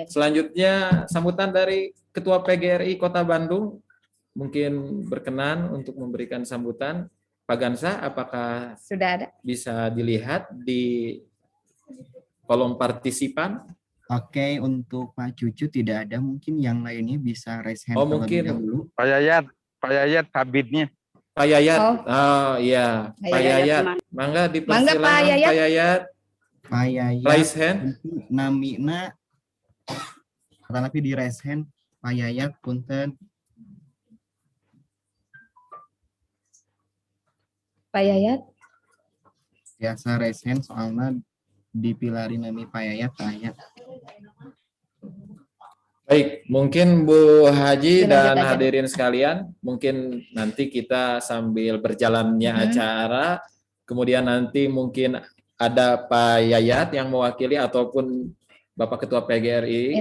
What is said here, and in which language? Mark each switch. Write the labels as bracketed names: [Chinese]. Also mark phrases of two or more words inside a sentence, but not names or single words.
[Indonesian] Selanjutnya sambutan dari Ketua PGRI Kota Bandung mungkin berkenan untuk memberikan sambutan. Pak Gansa, apakah sudah ada? Bisa dilihat di kolom partisipan? Oke, untuk Pak Cucu tidak ada, mungkin yang lainnya bisa [English] raise hand. [Indonesian] Oh mungkin dulu. Pak Yayat kabitnya. Pak Yayat, iya, Pak Yayat, mangga dipersilakan Pak Yayat. Pak Yayat, [English] raise hand. [Indonesian] Namina, tapi di [English] raise hand, [Indonesian] Pak Yayat, punten. Pak Yayat. Biasa [English] raise hand, [Indonesian] soalnya [Sundanese] dipilari nami [Indonesian] Pak Yayat, Pak Yayat. Baik, mungkin Bu Haji dan hadirin sekalian, mungkin nanti kita sambil berjalannya acara, kemudian nanti mungkin ada Pak Yayat yang mewakili ataupun Bapak Ketua PGRI.